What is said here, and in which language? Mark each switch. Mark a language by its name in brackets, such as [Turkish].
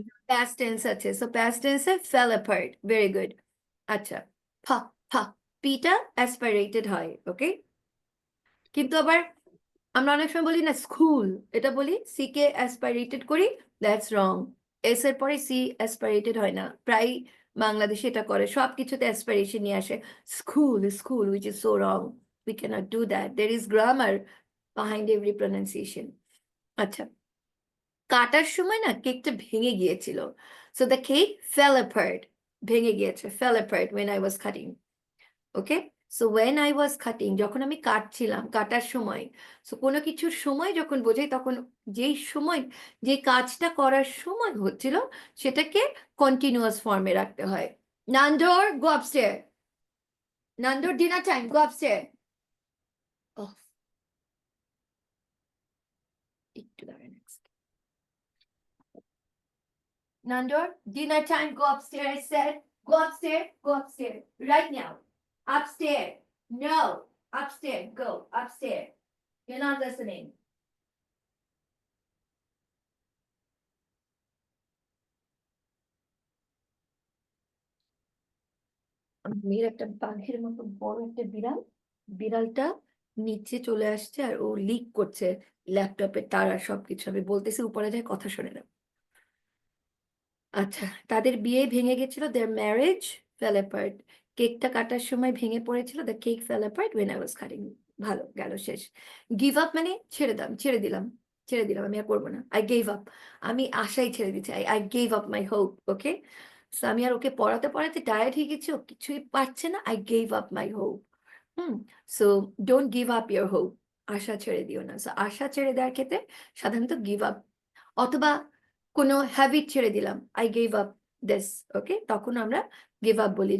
[English] past tense আছে, so past tense এ fell apart, very good. [Bangla] আচ্ছা, পিটা অ্যাসপাইরেটেড হয়, ওকে? কিন্তু আবার আমরা অনেক সময় বলি না স্কুল, এটা বলি সি কে অ্যাসপাইরেটেড করি, [English] That's wrong. [Bangla] এস এর পরে সি অ্যাসপাইরেটেড হয় না, প্রায় বাংলাদেশে এটা করে, সব কিছুতে অ্যাসপাইরেশন নিয়ে আসে। [English] School, school, which is so wrong, we can't do that, there is grammar behind every pronunciation. [Bangla] আচ্ছা, কাটার সময় না কেকটা ভেঙে গিয়েছিল, so the cake fail apart, ভেঙে গিয়েছে, [English] Fell apart when I was cutting. [Bangla] Okay, so [English] when I was cutting, [Bangla] যখন আমি কাটছিলাম, কাটার সময়। সো কোনো কিছুর সময় যখন বোঝাই তখন যেই সময়, যে কাজটা করার সময় হচ্ছিল সেটাকে কন্টিনিউয়াস ফর্মে রাখতে হয়। [English] নান্দর, go upstair, নান্দর dinner time, go upstair. [Bangla] একটু দাঁড়ান, [English] Nandor, dinner time, go upstairs, I said. Go upstairs, right now. Upstairs, no. Upstairs, go, upstairs. You're not listening. [Bangla] মেয়ের একটা বাঘের মতো বড় একটা বিড়াল, বিড়ালটা নিচে চলে আসছে আর ও লিক করছে ল্যাপটপে তার আর সবকিছু। আমি বলতেছি উপরে যায় কথা শোনে না। আচ্ছা, তাদের বিয়ে ভেঙে গেছিল, [English] their marriage fell apart. [Bangla] কেকটা কাটার সময় ভেঙে পড়েছিল, [English] the cake fell apart when I was cutting. [Bangla] ভালো গেল, শেষ। গিভ আপ মানে ছেড়ে দাম, ছেড়ে দিলাম, ছেড়ে দিলাম, আমি আর করবো না। [English] I gave up, [Bangla] আমি আশাই ছেড়ে দিচ্ছি, [English] I gave up my hope, okay. [Bangla] So আমি আর ওকে পড়াতে পড়াতে টায়ার্ড হয়ে গেছি, ও কিছুই পারছে না, [English] I gave up my hope. So don't give up your hope, [Bangla] আশা ছেড়ে দিও না। সো আশা ছেড়ে দেওয়ার ক্ষেত্রে সাধারণত গিভ আপ, অথবা কোনো হ্যাবিট ছেড়ে দিলাম, [English] I gave up this, [Bangla] ওকে, তখন আমরা গিভ আপ বলি।